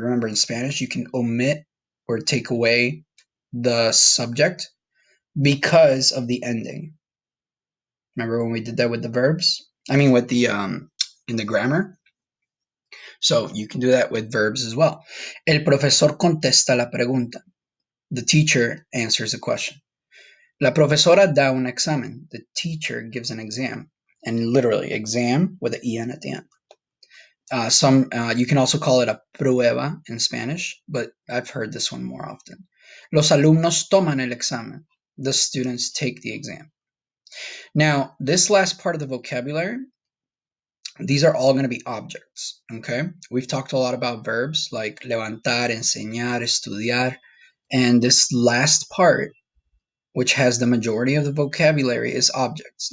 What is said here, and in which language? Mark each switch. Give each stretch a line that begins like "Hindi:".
English: Remember, in Spanish, you can omit or take away the subject because of the ending. Remember when we did that with the verbs? I mean, with the in the grammar. So you can do that with verbs as well.
Spanish: El profesor contesta la pregunta.
English: The teacher answers a question.
Spanish: La profesora da un examen.
English: The teacher gives an exam. And literally, exam with an en at the end. You can also call it a prueba in Spanish, but I've heard this one more often.
Spanish: Los alumnos toman el examen.
English: The students take the exam. Now, this last part of the vocabulary, these are all going to be objects, okay? We've talked a lot about verbs like levantar, enseñar, estudiar, and this last part, which has the majority of the vocabulary, is objects.